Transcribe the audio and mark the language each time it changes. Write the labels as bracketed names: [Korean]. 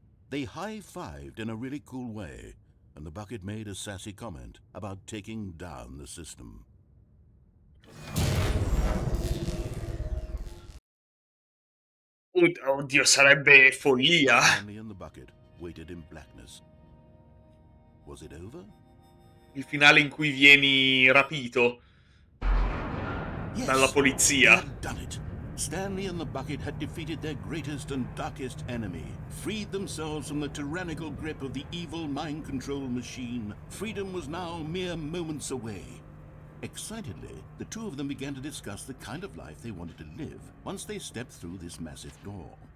[English] They high-fived in a really cool way, and the bucket made a sassy comment about taking down the system. [Italian] Oddio, sarebbe follia. [English] Stanley and the bucket waited in blackness. Was it over? [Italian] Il finale in cui vieni rapito dalla [English] Yes, they [Italian] polizia. [English] had done it. Stanley and the bucket had defeated their greatest and darkest enemy, freed themselves from the tyrannical grip of the evil mind control machine. Freedom was now mere moments away. Excitedly, the two of them began to discuss the kind of life they wanted to live once they stepped through this massive door.